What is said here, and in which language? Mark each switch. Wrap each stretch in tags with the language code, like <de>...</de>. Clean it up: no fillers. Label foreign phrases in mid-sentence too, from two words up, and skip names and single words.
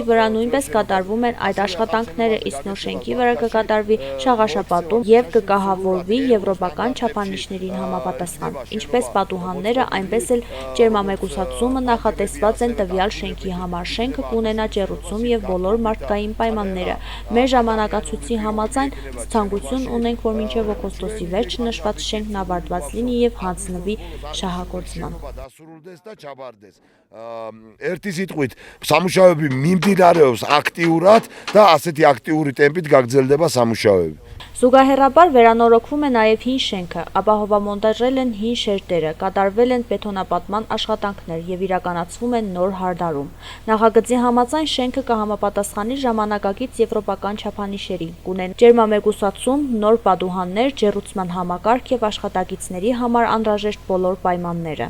<hy>վրա նույնպես կատարվում են այդ աշխատանքները, իսկ նոր շենքի վրա կկատարվի շաղաշապատում եւ կկահավորվի եվրոպական չափանիշներին համապատասխան։ Ինչպես պատուհանները, այնպես էլ ջերմամեկուսացումը նախատեսված են տվյալ շենքի համար։ Շենքը կունենա ջեռուցում եւ բոլոր մարդկային պայմանները։ Մեր ժամանակացույցի համաձայն ցանկություն ունենք, որ մինչև օգոստոսի վերջը նշված շենքն ավարտված լինի եւ հանձնվի շահագործման։</hy> <ka>Ერთი სიტყვით, სამუშაოები მიმდინარეობს აქტიურად და ასეთი აქტიური ტემპით გაგრძელდება სამუშაოები։</ka> <hy>Զուգահեռաբար վերանորոգվում է նաև հին շենքը, ապահովամոնտաժել են հին շերտերը, կատարվել են բետոնապատման աշխատանքներ եւ իրականացվում են նոր հարդարում։ Նախագծի համաձայն շենքը կհամապատասխանի ժամանակակից եվրոպական չափանիշերին, կունենա ջերմամեկուսացում, նոր պատուհաններ, ջեռուցման համակարգ եւ աշխատակիցների համար անհրաժեշտ բոլոր պայմանները։</hy>